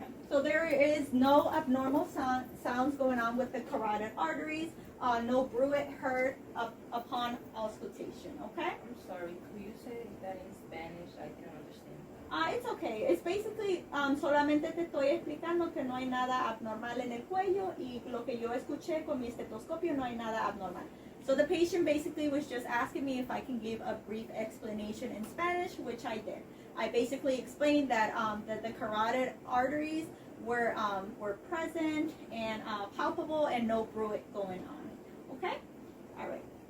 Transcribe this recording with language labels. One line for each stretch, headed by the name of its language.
English: So there is no abnormal sounds going on with the carotid arteries. No bruit heard upon auscultation. Okay? I'm sorry. Could you say that in Spanish? I didn't understand. It's okay. It's basically
Spanish: solamente te estoy explicando que no hay nada abnormal en el cuello y lo que yo escuché con mi estetoscopio no hay nada abnormal.
English: So the patient basically was just asking me if I can give a brief explanation in Spanish, which I did. I basically explained that that the carotid arteries were present and palpable and no bruit going on. Okay? All right.